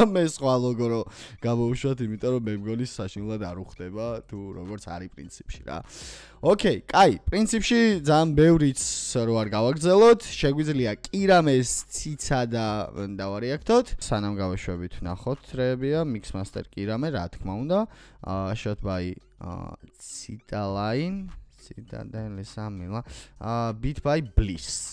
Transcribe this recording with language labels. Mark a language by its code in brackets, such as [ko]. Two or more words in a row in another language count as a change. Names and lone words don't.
[ka] მე სხვა ლოგო რო გამოვუშვათ, იმიტომ რომ მე მგონი საშინლად არ უხდება თუ როგორც არის პრინციპში რა. Okay, კაი, პრინციპში ძალიან ბევრიც რო არ გავაგრძელოთ, შეგვიძლია კირამეს ციცადა დავარეაქტოთ. სანამ გავეშვებით ნახოთ რეებია, [en] mix master [ka] კირამე, რა თქმა უნდა. [en] Shot by Citaline, Citadele Samila, beat by Bliss.